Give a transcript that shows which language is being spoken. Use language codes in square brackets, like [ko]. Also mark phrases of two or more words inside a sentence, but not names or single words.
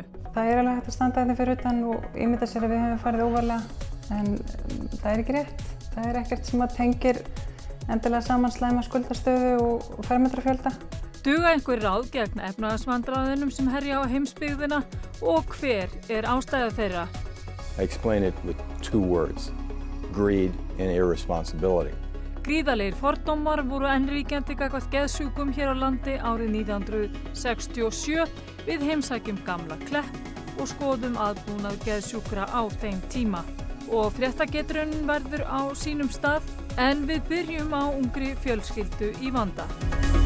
[is] Það er alveg hægt að standa hérna fyrir utan og ímynda sér að við höfum farið óvarlega, en það er ekki rétt. Það er ekkert sem að tengir endilega saman slæma skuldastöðu og fermetrafjölda. Duga einhver ráð gegn efnahagsvandræðunum sem herja á heimsbyggðina og hver er ástæða þeirra? [en] I explain it with two words: greed and irresponsibility. [is] Gríðarlegir fordómar voru enn ríkjandi gagnvart geðsjúkum hér á landi árið 1967. Við heimsækjum gamla Klepp og skoðum aðbúnað geðsjúkra á þeim tíma. Og fréttageturinn verður á sínum stað, en við byrjum á ungri fjölskyldu í vanda.